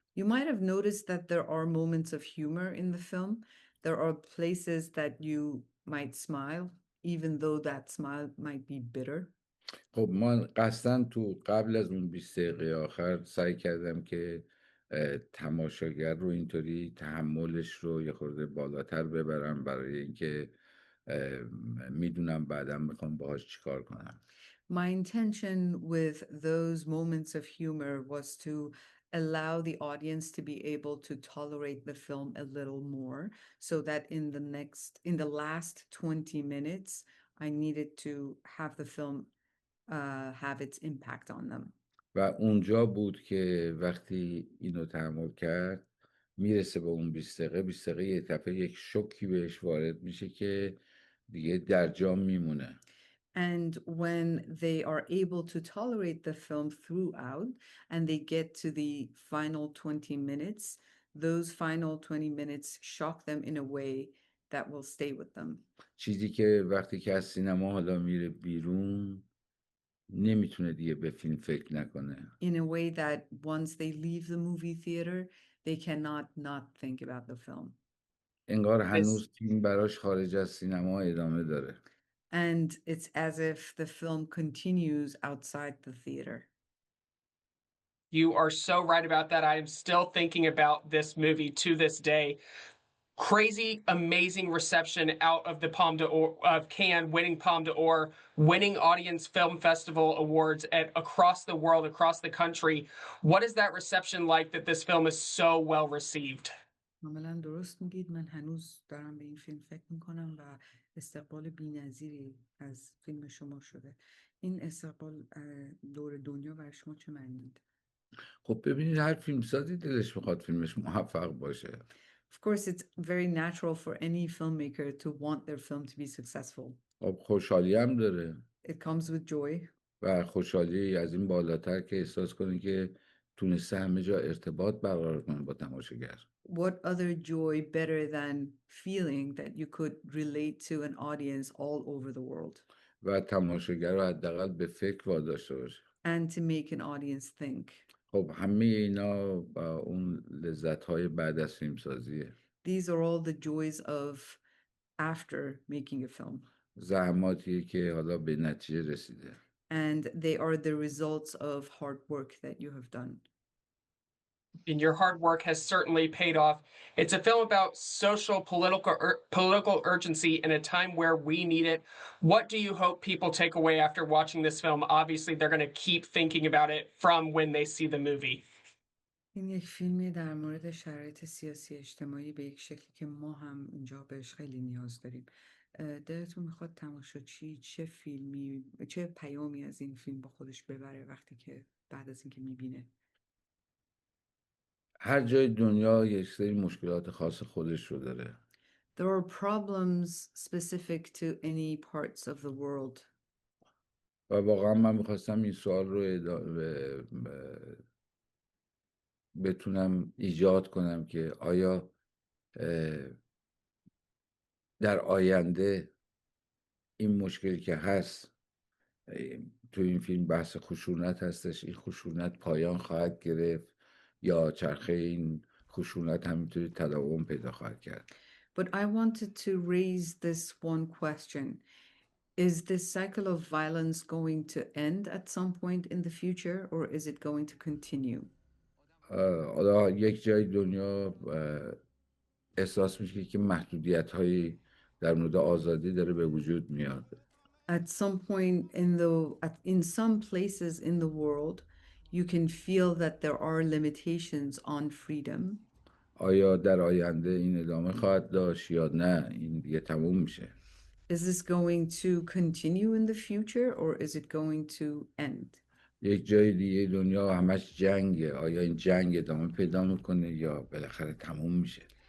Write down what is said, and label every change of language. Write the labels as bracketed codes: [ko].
[en] You might have noticed that there are moments of humor in the film. There are places that you might smile, even though that smile might be bitter. [fa] خب من قصداً تو قبل از اون 20 دقیقه آخر سعی کردم که تماشاگر رو اینطوری تحملش رو یه خورده بالاتر ببرم برای اینکه میدونم بعدا میخوام باهاش چیکار کنم. [en] My intention with those moments of humor was to allow the audience to be able to tolerate the film a little more, so that in the last 20 minutes, I needed to have the film have its impact on them. [fa] و اونجا بود که وقتی اینو تحمل کرد میرسه به اون 20 دقیقه 20 دقیقه یه دفعه یک شوکی بهش وارد میشه که دیگه در جا میمونه. [en] And when they are able to tolerate the film throughout and they get to the final 20 minutes, those final 20 minutes shock them in a way that will stay with them. [fa] چیزی که وقتی که از سینما حالا میره بیرون نمیتونه دیگه به فیلم فکر نکنه. [en] In a way that once they leave the movie theater, they cannot not think about the film. [fa] انگار هنوز فیلم براش خارج از سینما ادامه داره. [en] And it's as if the film continues outside the theater. You are so right about that. I am still thinking about this movie to this day. Crazy, amazing reception out of the Palme d'Or of Cannes, winning Palme d'Or, winning Audience Film Festival awards across the world, across the country. What is that reception like that this film is so well received? [fa] کاملا درست میگید. من هنوز دارم به این فیلم فکر میکنم و استقبال بی‌نظیری از فیلم شما شده. این استقبال دور دنیا برای شما چه معنی میده؟ خب ببینید هر فیلمسازی دلش میخواد فیلمش موفق باشه. [en] Of course, it's very natural for any filmmaker to want their film to be successful. [fa] خب خوشحالی هم داره [en] It comes with joy. [fa] و خوشحالی از این بالاتر که احساس کنه که تونسته همه جا ارتباط برقرار کنه با تماشاگر. [en] What other joy better than feeling that you could relate to an audience all over the world [fa] و تماشاگر رو حداقل به فکر واداشته باشه. [en] and to make an audience think. [fa] خب همه اینا با اون لذت‌های بعد از فیلمسازیه. [en] These are all the joys of after making a film, [fa] زحماتیه که حالا به نتیجه رسیده. [en] and they are the results of hard work that you have done. And your hard work has certainly paid off. It's a film about social, political urgency in a time where we need it. What do you hope people take away after watching this film? Obviously, they're going to keep thinking about it from when they see the movie. [fa] این یک فیلمی در مورد شرایط سیاسی اجتماعی به یک شکلی که ما هم اینجا بهش خیلی نیاز داریم. دلتون میخواد تماشاچی چه فیلمی، چه پیامی از این فیلم با خودش ببره وقتی که بعد از اینکه میبینه؟ هر جای دنیا یک سری مشکلات خاص خودش رو داره. [en] There are problems specific to any parts of the world. [fa] و واقعا من میخواستم این سوال رو بتونم ایجاد کنم که آیا در آینده این مشکلی که هست، تو این فیلم بحث خشونت هستش، این خشونت پایان خواهد گرفت یا چرخه این خشونت همینطوری تداوم پیدا خواهد کرد؟ [en] But I wanted to raise this one question. Is this cycle of violence going to end at some point in the future, or is it going to continue? [fa] حالا یک جای دنیا احساس میشه که محدودیت هایی در مورد آزادی داره به وجود میاد. [en] At some point in some places in the world, you can feel that there are limitations on freedom. [fa] آیا در آینده این ادامه خواهد داشت یا نه این دیگه تموم میشه؟ [en] Is this going to continue in the future, or is it going to end? [fa] یک جای دیگه دنیا همش جنگه، آیا این جنگ ادامه پیدا میکنه یا بالاخره تموم میشه؟